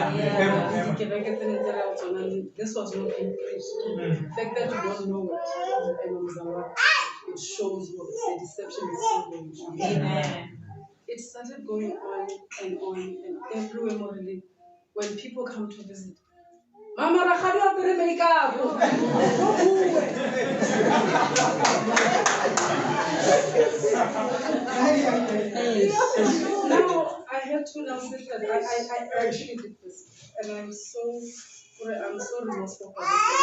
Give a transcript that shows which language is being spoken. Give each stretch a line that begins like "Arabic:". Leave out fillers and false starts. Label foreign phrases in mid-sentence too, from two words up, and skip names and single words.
English: This was not being preached. The fact that you don't know it, it shows what the deception is still going on. Amen. It started going on, and everywhere morally, when people come to visit.
Northern Sotho: Mama, Rakhadi apere makeup.
English: Now I had to now sit that I actually did this, and I'm so remorseful for this.